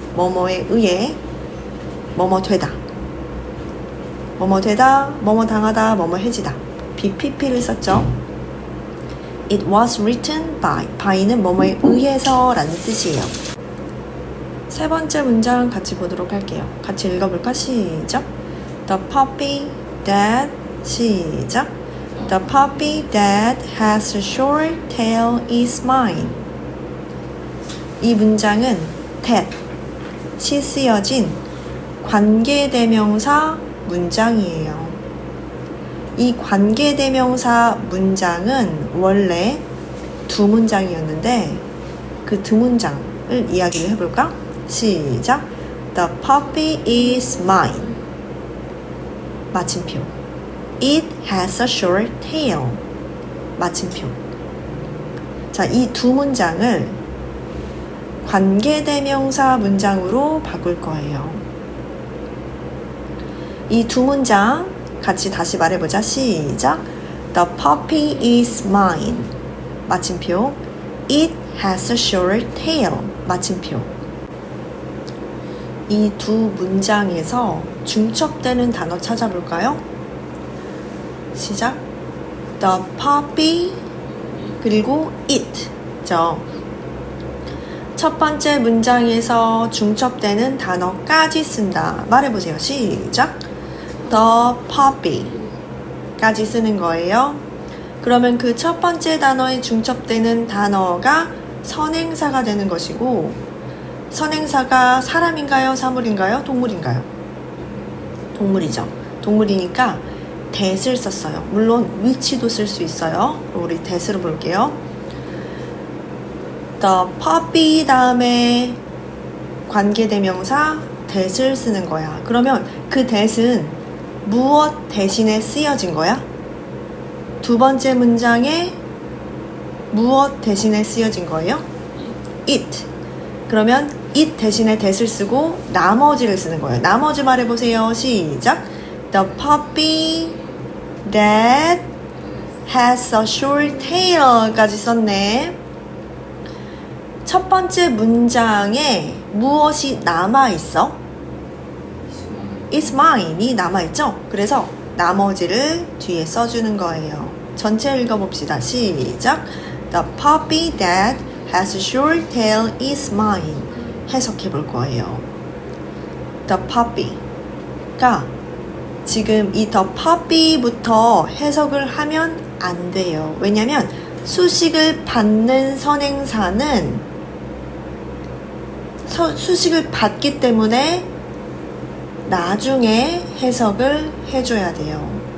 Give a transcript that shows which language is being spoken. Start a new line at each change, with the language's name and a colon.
Korean: 뭐뭐에 의해 뭐뭐 되다, 뭐뭐 되다, 뭐뭐 당하다, 뭐뭐 해지다.
English: BPP를
Korean: 썼죠.
English: It was written by.
Korean: by는 뭐뭐에 의해서 라는 뜻이에요. 세 번째 문장 같이 보도록 할게요. 같이 읽어볼까? 시작.
English: The puppy that,
Korean: 시작.
English: The puppy that has a short tail is mine.
Korean: 이 문장은 that이 쓰여진 관계대명사 문장이에요. 이 관계대명사 문장은 원래 두 문장이었는데 그 두 문장을 이야기를 해볼까? 시작.
English: The puppy is mine.
Korean: 마침표.
English: It has a short tail.
Korean: 마침표. 자, 이 두 문장을 관계대명사 문장으로 바꿀 거예요. 이 두 문장 같이 다시 말해보자. 시작.
English: The puppy is mine.
Korean: 마침표.
English: It has a short tail.
Korean: 마침표. 이 두 문장에서 중첩되는 단어 찾아볼까요? 시작. The puppy 그리고 it죠. 첫 번째 문장에서 중첩되는 단어까지 쓴다. 말해보세요. 시작. The puppy 까지 쓰는 거예요. 그러면 그 첫 번째 단어에 중첩되는 단어가 선행사가 되는 것이고, 선행사가 사람인가요? 사물인가요? 동물인가요? 동물이죠. 동물이니까 that을 썼어요. 물론 which도 쓸 수 있어요. 우리 that으로 볼게요. The puppy 다음에 관계대명사 that을 쓰는 거야. 그러면 그 that은 무엇 대신에 쓰여진 거야? 두 번째 문장에 무엇 대신에 쓰여진 거예요?
English: it.
Korean: 그러면 it 대신에 that을 쓰고 나머지를 쓰는 거예요. 나머지 말해보세요. 시작.
English: The puppy that has a short tail까지
Korean: 썼네. 첫 번째 문장에 무엇이 남아있어?
English: It's mine
Korean: 이 남아있죠? 그래서 나머지를 뒤에 써주는 거예요. 전체 읽어봅시다. 시작.
English: The puppy that has a short tail is mine.
Korean: 해석해 볼 거예요. The puppy가 지금 이 the puppy부터 해석을 하면 안 돼요. 왜냐면 수식을 받는 선행사는 수식을 받기 때문에 나중에 해석을 해줘야 돼요.